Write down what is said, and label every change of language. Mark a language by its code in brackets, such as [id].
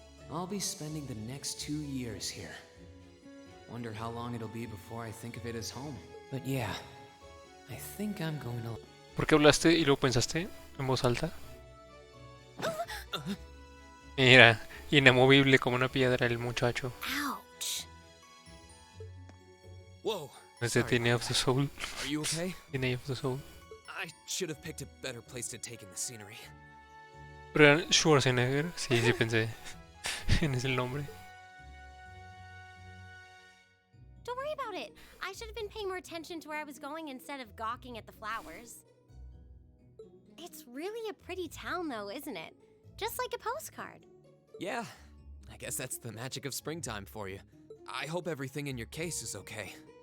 [en] I'll be spending the next 2 years here. Wonder how long it'll be before I think of it as home. But yeah, I think I'm going to... [es] ¿Por qué hablaste y luego pensaste en voz alta? Mira, inamovible como una piedra el muchacho. Ouch. Whoa. Es de Tiny of the Soul. [en] Are you okay? [es] Tiny of the Soul. [en] I should have picked a better place to take in the scenery. [es] Pero era Schwarzenegger. Sí, sí pensé en ese nombre. [en] Don't worry about it. I should have been paying more attention to where I was going instead of gawking at the flowers. It's really a pretty town, though, isn't it? Just like a postcard. Yeah, I guess that's the magic of springtime for you. I hope everything in your case is okay.